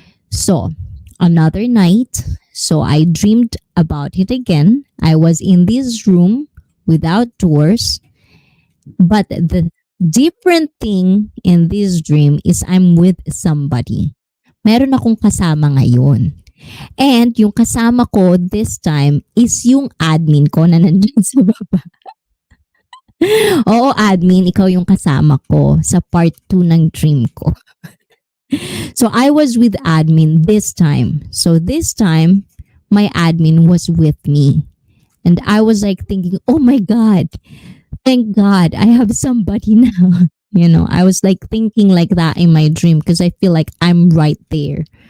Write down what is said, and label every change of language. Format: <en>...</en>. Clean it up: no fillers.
<en>So, another night, so I dreamed about it again. I was in this room without doors, but the different thing in this dream is I'm with somebody.</en> <tl>Meron akong kasama ngayon. And yung kasama ko</tl> <en>this time</en> <tl>is yung admin ko na nandyan sa baba. Oo, admin, ikaw yung kasama ko sa part 2 ng dream ko.</tl> <en>So I was with admin this time. So this time, my admin was with me. And I was like thinking, oh my God, thank God I have somebody now. I was like thinking like that in my dream because I feel like I'm right there.</en>